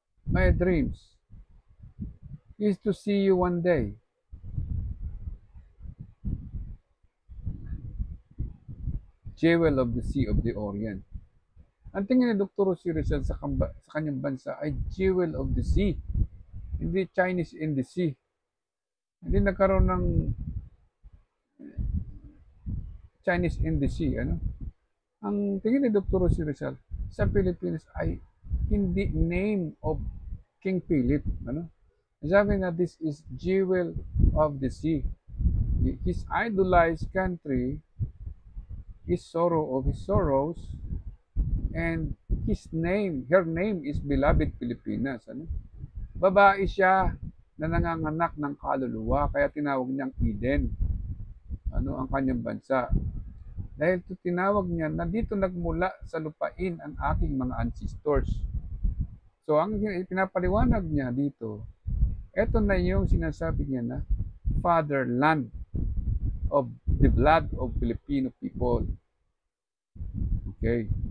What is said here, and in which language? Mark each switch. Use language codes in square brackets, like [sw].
[en] My dreams is to see you one day. Jewel of the Sea of the Orient. [tl] Ang tingin ni Dr. Si Rizal sa kanyang bansa ay Jewel of the Sea. Hindi [en] Chinese in the Sea. [tl] Hindi nagkaroon ng [en] Chinese in the Sea. [tl] Ano? Ang tingin ni Dr. Si Rizal sa Pilipinas ay hindi [en] name of King Philip. [tl] Ano? [en] Sabi na this is Jewel of the Sea. His idolized country is sorrow of his sorrows, and her name is Beloved Pilipinas. Ano? [tl] Babae siya na nanganganak ng kaluluwa, kaya tinawag niyang Eden. Ano ang kanyang bansa? Dahil tinawag niya na dito nagmula sa lupain ang aking mga ancestors. So ang pinapaliwanag niya dito, eto na yung sinasabi niya na [en] fatherland of the blood of Filipino people. [tl] Okay.